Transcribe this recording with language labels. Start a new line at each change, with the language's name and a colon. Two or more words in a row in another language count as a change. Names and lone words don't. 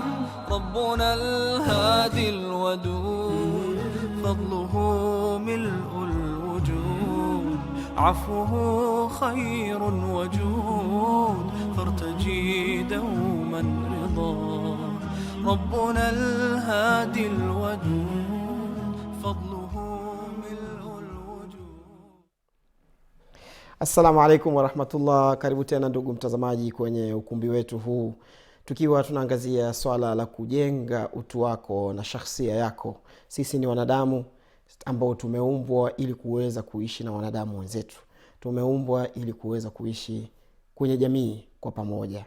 Arabic: ربنا الهادي الودود، فضله ملء الوجود عفوه خير وجود فارتجي دوما رضا ربنا الهادي الودود فضله ملء الوجود. السلام عليكم ورحمة الله.
Swahili: Karibu tena ndugu mtazamaji kwenye ukumbi wetu huu, tukiwa tunaangazia swala la kujenga utu wako na shakhsia yako. Sisi ni wanadamu ambao tumeumbwa ili kuweza kuishi na wanadamu wenzetu. Tumeumbwa ili kuweza kuishi kwenye jamii kwa pamoja.